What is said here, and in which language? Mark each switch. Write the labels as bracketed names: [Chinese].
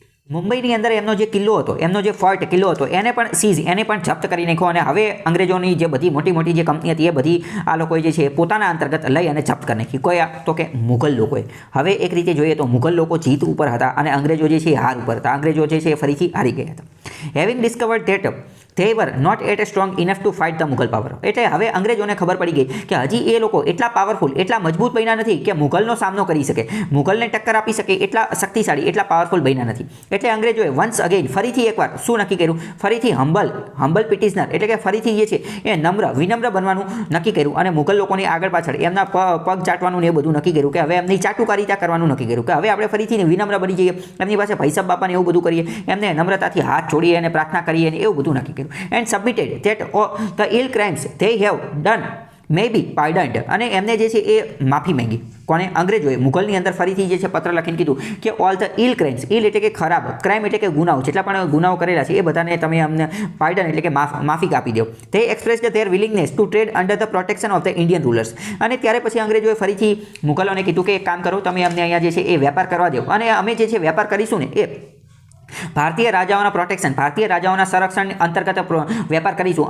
[Gujarati] મુંબઈની અંદર એમનો જે કિલ્લો હતો, એમનો જે ફોર્ટ કિલ્લો હતો એને પણ જપ્ત કરી નાખ્યો. અને હવે અંગ્રેજોની જે બધી મોટી મોટી જે કંપની હતી એ બધી આ લોકોએ જે છે પોતાના અંતર્ગત લઈ અને જપ્ત કરી નાખી. કોઈ તો કે મુગલ લોકોએ. હવે એક રીતે જોઈએ તો મુગલ લોકો જીત ઉપર હતા અને અંગ્રેજો જે છે એ હાર ઉપર હતા. અંગ્રેજો જે છે એ ફરીથી હારી ગયા હતા. [English] Having discovered that they were not yet strong enough to fight the Mughal power. [Gujarati] એટલે હવે અંગ્રેજોને ખબર પડી ગઈ કે હજી એ લોકો એટલા પાવરફુલ, એટલા મજબૂત બન્યા નથી કે મુગલનો સામનો કરી શકે, મુગલને ટક્કર આપી શકે, એટલા શક્તિશાળી, એટલા પાવરફુલ બન્યા નથી. એટલે અંગ્રેજોએ [English] once again [Gujarati] ફરીથી એકવાર શું નક્કી કર્યું? ફરીથી [English] humble petitioner [Gujarati] એટલે કે ફરીથી જે છે એ વિનમ્ર બનવાનું નક્કી કર્યું અને મુગલ લોકોની આગળ પાછળ એમના પગ ચાટવાનું ને એ બધું નક્કી કર્યું કે હવે એમની ચાટુકારિતા કરવાનું નક્કી કર્યું કે હવે આપણે ફરીથી વિનમ્ર બની જઈએ, એમની પાસે ભૈસબ બાપાને એવું બધું કરીએ, એમને નમ્રતાથી હાથ જોડીએ અને પ્રાર્થના કરીએ અને એવું બધું નક્કી કર્યું. [English] And submitted that the ill crimes they have done may be pardoned. [Gujarati] અને એમને જે છે એ માફી માંગી. કોને? અંગ્રેજોએ. મુગલની અંદર ફરીથી જે છે પત્ર લખીને કીધું કે [English] all the ill crimes, [Gujarati] ઇલ એટલે કે ખરાબ, ક્રાઇમ એટલે કે ગુનાઓ, જેટલા પણ ગુનાઓ કરેલા છે એ બધાને તમે અમને પાર્ડન એટલે કે માફી આપી દો. [English] તે expressed their willingness to trade under the protection of the Indian rulers. [Gujarati] અને ત્યારે પછી અંગ્રેજોએ ફરીથી મુગલોને કીધું કે એક કામ કરો, તમે અમને અહીંયા જે છે એ વેપાર કરવા દો અને અમે જે છે વેપાર કરીશું ને એ ભારતીય રાજાઓના પ્રોટેક્શન, ભારતીય રાજાઓના સંરક્ષણ અંતર્ગત વેપાર કરીશું.